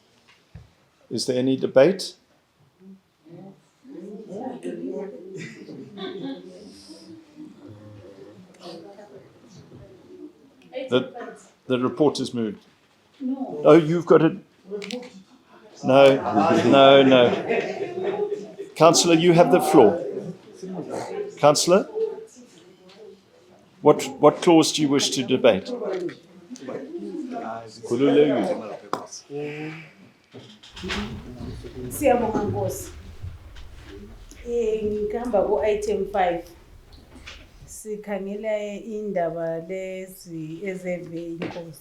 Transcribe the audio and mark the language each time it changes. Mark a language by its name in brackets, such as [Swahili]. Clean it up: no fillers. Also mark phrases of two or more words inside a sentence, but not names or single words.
[English] Is there any debate? The report is moved. No. Oh, you've got it. No. Councillor, you have the floor. Councillor, what clause do you wish to debate? [North Ndebele] Siyabonga Nkosi. Ngihamba ku-item 5. Sikhangela indaba lezi ezeve inkosi.